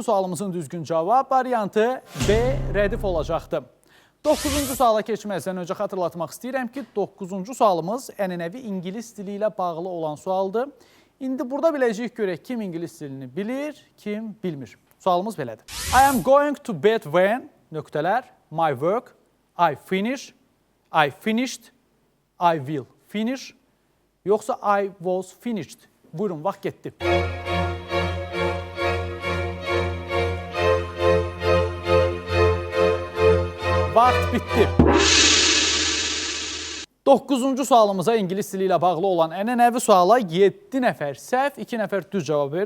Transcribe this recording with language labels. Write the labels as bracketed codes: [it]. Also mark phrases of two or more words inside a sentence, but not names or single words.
[az] Sualımızın düzgün cavab variantı B. Rədif olacaqdı. 9-cu suala keçməzdən öncə xatırlatmaq istəyirəm ki, 9-cu sualımız ənənəvi ingilis dili ilə bağlı olan sualdır. İndi burada biləcəyik görək kim ingilis dilini bilir, kim bilmir. Sualımız belədir. [en] I am going to bed when, nöqtələr, my work, I finish, I finished, I will finish, yoxsa I was finished. [az] Buyurun, vaxt getdi. Vaxt bitdi. 9-cu sualımıza ingilis dili ilə bağlı olan ənənəvi suala 7 nəfər səhv, 2 nəfər düz cavab verdi.